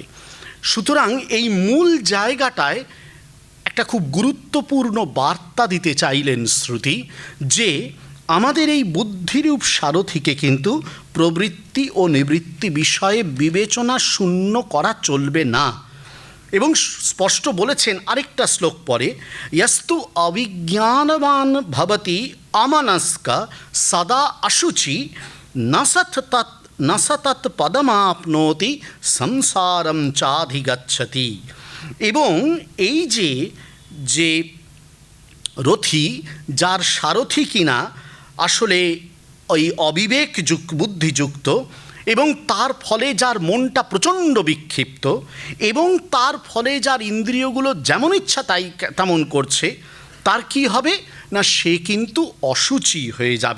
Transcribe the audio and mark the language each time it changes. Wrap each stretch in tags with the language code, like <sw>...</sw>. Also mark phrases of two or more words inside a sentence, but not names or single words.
<bn>সুতরাং এই মূল জায়গাটায় একটা খুব গুরুত্বপূর্ণ বার্তা দিতে চাইলেন শ্রুতি, যে আমাদের এই বুদ্ধিরূপ সারথিকে কিন্তু প্রবৃত্তি ও নিবৃত্তি বিষয়ে বিবেচনা শূন্য করা চলবে না। এবং স্পষ্ট বলেছেন আরেকটা শ্লোক পরে,</bn> <sa>यस्तु अविज्ञानवान भवति अमनस्क सदा अशुचि न स तत् पदमाप्नोति संसारम चाधिगच्छति।</sa> <bn>এবং এই যে রথী, যার সারথি কিনা আসলে ওই অবিবেক বুদ্ধিযুক্ত, এবং তার ফলে যার মনটা প্রচণ্ড বিক্ষিপ্ত, এবং তার ফলে যার ইন্দ্রিয়গুলো যেমন ইচ্ছা তাই তেমন করছে, তার কি হবে না, সে কিন্তু অশুচি হয়ে যাবে।</bn>